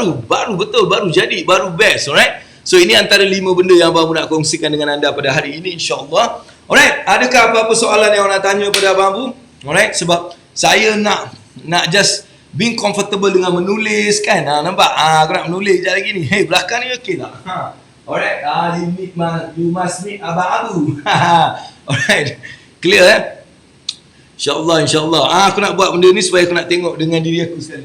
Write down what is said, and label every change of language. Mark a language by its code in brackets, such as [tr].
[ms] Baru betul, baru jadi, baru best. Alright? So ini antara 5 benda yang Abang Abu nak kongsikan dengan anda pada hari ini insya-Allah. Alright, adakah apa-apa soalan yang nak tanya pada Abang Abu? Alright, sebab saya nak [en] just being comfortable [ms] dengan menulis kan. Nampak? Aku nak menulis sekejap lagi ni. Hey, belakang ni okey tak? [en] Alright, you must meet Abang Abu. Alright, clear InsyaAllah. [ms] Aku nak buat benda ni supaya aku nak tengok dengan diri aku sekali.